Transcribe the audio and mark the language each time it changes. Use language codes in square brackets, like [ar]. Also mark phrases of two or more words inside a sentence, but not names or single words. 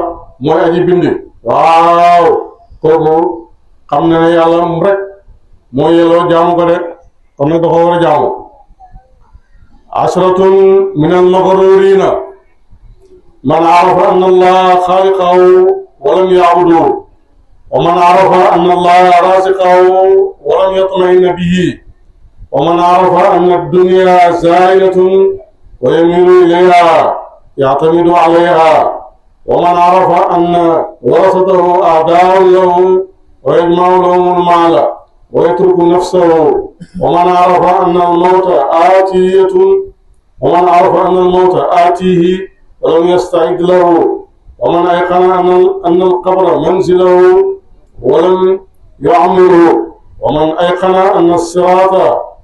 [wo] mooy aji bind waaw kooku xam na ne yàlla rek moo yelloo jaamu ko de kon nag dafa war a jaamu [ar] عشرة من المغرورين من عرف أن الله خالقه ولم يعبده ومن عرف أن الله رازقه ولم يطمئن به ومن عرف أن الدنيا زائلة ويميل إليها يعتمد عليها ومن عرف أن ورثته أعداء له ويجمع لهم المال ويترك نفسه ومن عرف أن الموت آتية ومن عرف أن الموت آتيه ولم يستعد له ومن أيقن أن القبر منزله ولم يعمره ومن أيقن أن الصراط